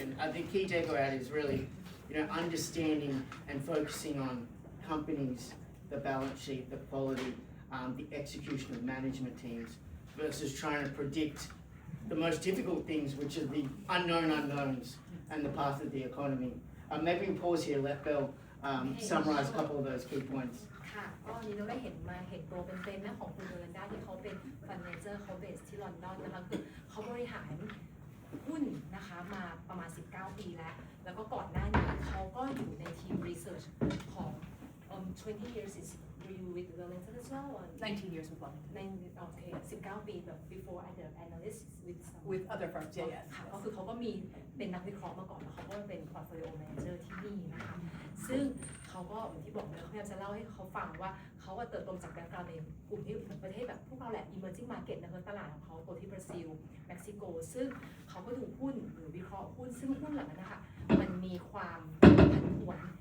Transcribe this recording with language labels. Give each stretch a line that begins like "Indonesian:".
English: And the key takeaway is really, understanding and focusing on companies, the balance sheet, the quality, the execution of management teams, versus trying to predict the most difficult things, which are the unknown unknowns and the path of the economy. Maybe we pause here, let Belle summarize a couple of those key points.
Thai: ค่ะก็วันนี้เราได้เห็นตัวเป็นๆนะของคุณโยลันดาที่เขาเป็นฟันเมเจอร์เขาเบสที่ลอนดอนนะคะคือเขาบริหารหุ้นนะคะมาประมาณ19 ปีแล้วก็ก่อนหน้านี้เขาก็อยู่ในทีมรีเสิร์ชของ
English: 20 years is you with Wellington as well or 19 years with Wellington. Okay 19
Thai: ปีแบบ
English: before as an analyst with other firms yeah
Thai: ค่ะก็คือเขาก็มีเป็นนักวิเคราะห์มาก่อนแล้วเขาก็เป็น portfolio manager ที่นี่นะคะซึ่งเขาก็อย่างที่บอกเลยเขาพยายามจะเล่าให้เขาฟังว่าเขาเติบโตจากแบ็คกราวด์ในกลุ่มที่ประเทศแบบพวกเราแหละ emerging market นะคะตลาดของเขาโตที่บราซิลเม็กซิโกซึ่งเขาก็ดูหุ้นหรือวิเคราะห์หุ้นซึ่งหุ้นเหล่านั้นนะคะมันมีความผันผวน